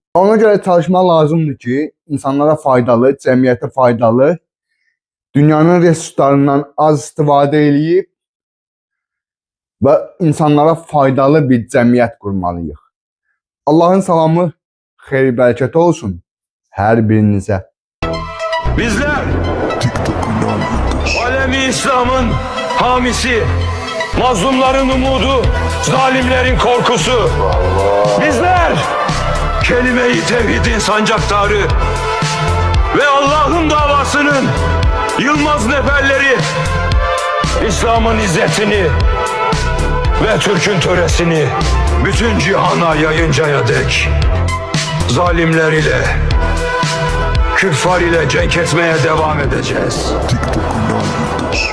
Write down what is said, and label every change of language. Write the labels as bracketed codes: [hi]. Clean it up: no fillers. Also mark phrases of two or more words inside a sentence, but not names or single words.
[az] Ona görə çalışmaq lazımdır ki, insanlara faydalı, cəmiyyətə faydalı, dünyanın resurslarından az istifadə eləyib və insanlara faydalı bir cəmiyyət qurmalıyıq. Allahın salamı, xeyir, bərəkəti olsun hər birinizə. [tr] Bizler alemi İslam'ın hamisi, mazlumların umudu, zalimlerin korkusu. Bizler kelime-i tevhidin sancaktarı ve Allah'ın davasının yılmaz neferleri, İslam'ın izzetini ve Türk'ün töresini bütün cihana yayıncaya dek zalimler ile, küffar ile cenk etmeye devam edeceğiz.